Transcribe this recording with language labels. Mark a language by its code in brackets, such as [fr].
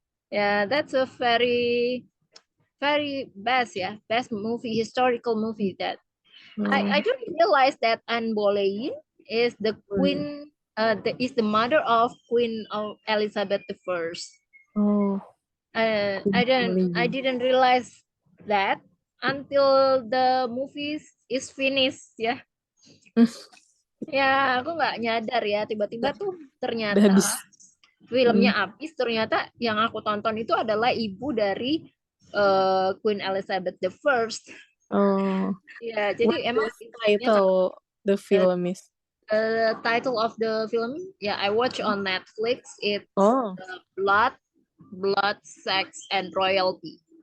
[en] Yeah, that's a very best movie, historical movie that I don't realize that Anne Boleyn is the queen, is the mother of Queen of Elizabeth I. I didn't realize that until the movie is finished ya. [id] Ya, aku nggak nyadar ya, tiba-tiba tuh ternyata filmnya habis, ternyata yang aku tonton itu adalah ibu dari Queen Elizabeth I. Ya, jadi emang [en] title the film is title of the film I watch on Netflix. It's Blood, Sex and Royalty.